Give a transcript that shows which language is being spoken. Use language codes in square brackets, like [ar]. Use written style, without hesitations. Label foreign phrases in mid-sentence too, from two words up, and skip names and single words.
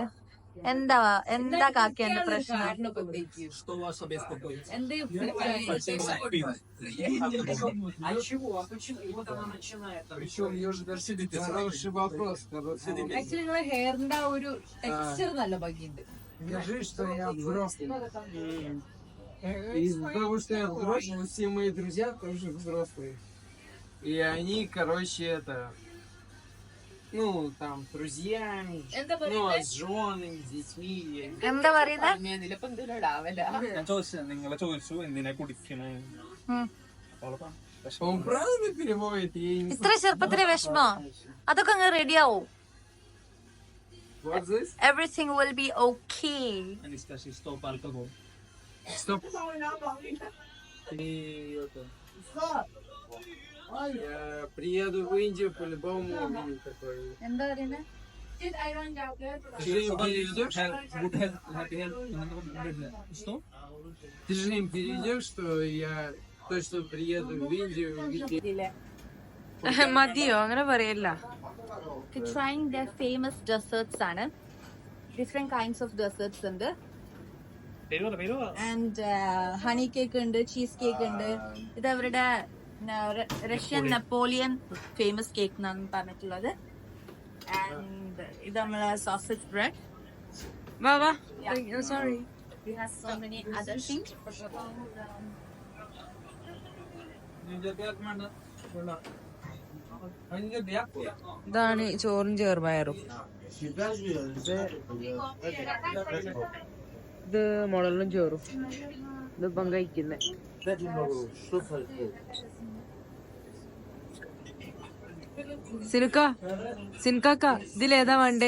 [ml] എന്താ കാക്കിയാന്റെ പ്രശ്നം? ആക്ച്വലി നിങ്ങളെ ഹെയറിന്റെ ഒരു ടെക്സ്ചർ നല്ല ഭംഗിയുണ്ട്. [ru] Из-за того, что я взрослый, все мои друзья тоже взрослые. И они, короче, там, с друзьями, с женами, с детьми. [ml] എന്താ പറയുന്നത്? നിങ്ങളെ ചോദിച്ചു എന്തിനാ കുടിക്കണേ. [ru] Он правильно переводит? Я не [ml] ഇത്ര ചെറുപ്പത്തിലെ വിഷമോ? അതൊക്കെ അങ്ങ് റെഡിയാവും. [en] What's this? Everything will be okay. [ru] Анастасия, стоп, алкоголь. Стоп. И это... Я приеду в Индию, по-любому увижу такой. [ml] എന്താ പറയുന്നത്? [ru] Ты же им перейдешь? Что? Ты же им перейдешь, что я точно приеду в Индию увидеть. [ml] മതിയോ? അങ്ങനെ പറയല്ല. [en] Trying their famous desserts ആണ്. Different kinds of desserts ഉണ്ട്. and honey cake ഉണ്ട്, cheese cake ഉണ്ട്. [ml] ഇത് അവരുടെ [en] Russian Napoleon famous cake [ml] എന്നാണ് പറഞ്ഞിട്ടുള്ളത്. ആൻഡ് ഇത് നമ്മളെ [en] sausage bread. [ml] വാ. [en] Yeah. Sorry. We have so many other things. [ml] ഇതാണ് ചോറും ചെറുപയറും. ഇത് മുളകും ചോറും. ഇതിപ്പം കഴിക്കുന്നേ. സിൻകാക്ക ഇതിലേതാ വേണ്ടേ?